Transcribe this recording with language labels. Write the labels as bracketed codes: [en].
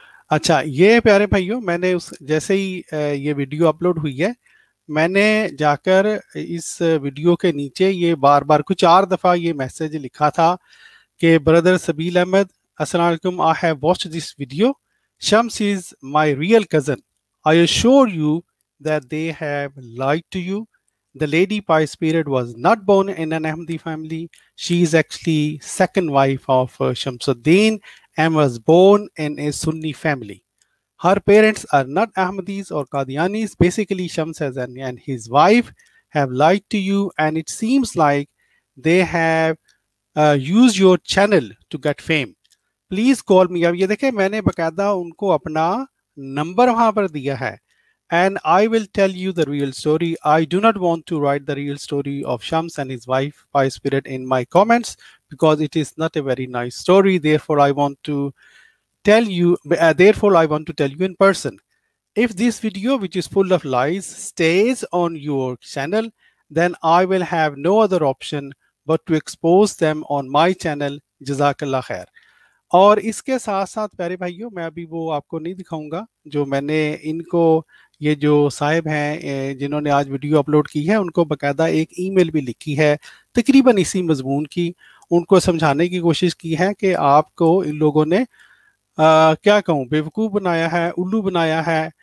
[ur] اچھا یہ پیارے بھائیوں, میں نے جیسے ہی یہ ویڈیو اپلوڈ ہوئی ہے, میں نے جا کر اس ویڈیو کے نیچے یہ بار بار کچھ 4 دفعہ یہ میسج لکھا تھا کہ بردر سبیل احمد, السلام علیکم, [en] I have watched this video. Shams is my real cousin. I assure you that they have lied to you. The lady Pi Spirit was not born in an Ahmadi family. She is actually second wife of Shamsuddin and was born in a Sunni family. Her parents are not Ahmadis or Qadianis. Basically, Shams and his wife have lied to you, and it seems like they have used your channel to get fame. Please call me. [ur] اب یہ دیکھیں میں نے باقاعدہ ان کو اپنا number وہاں پر دیا ہے, [en] and I will tell you the real story. I do not want to write the real story of Shams and his wife, Fire Spirit, in my comments because it is not a very nice story. Therefore, I want to tell you in person. If this video, which is full of lies, stays on your channel, then I will have no other option but to expose them on my channel. Jazakallah khair. [ur] اور اس کے ساتھ ساتھ پیارے بھائیوں میں ابھی وہ آپ کو نہیں دکھاؤں گا جو میں نے ان کو یہ جو صاحب ہیں جنہوں نے آج ویڈیو اپلوڈ کی ہے ان کو باقاعدہ ایک ای میل بھی لکھی ہے تقریباً اسی مضمون کی. ان کو سمجھانے کی کوشش کی ہے کہ آپ کو ان لوگوں نے کیا کہوں بیوقوف بنایا ہے, الو بنایا ہے.